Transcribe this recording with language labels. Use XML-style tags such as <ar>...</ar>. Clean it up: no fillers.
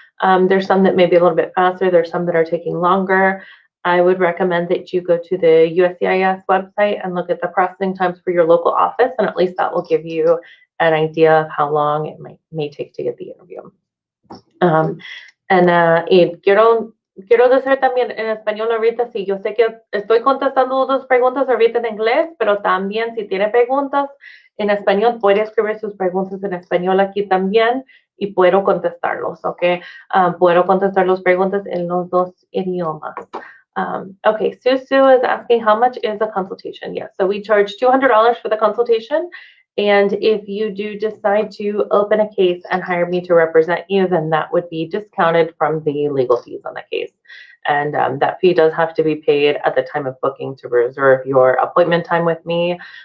<en>There's some that may be a little bit faster. There's some that are taking longer. I would recommend that you go to the USCIS website and look at the processing times for your local office, and at least that will give you an idea of how long it may take to get the interview. And</en> <es>quiero quiero decir también en español ahorita, sí, yo sé que estoy contestando dos preguntas ahorita en inglés, pero también si tiene preguntas en español, puede escribir sus preguntas en español aquí también y puedo contestarlos, ¿ok? Puedo contestar las preguntas en los dos idiomas.</es> <en>Okay, Susu is asking how much is a consultation? Yes, so we charge $200 for the consultation. And if you do decide to open a case and hire me to represent you, then that would be discounted from the legal fees on the case. And that fee does have to be paid at the time of booking to reserve your appointment time with me.</en>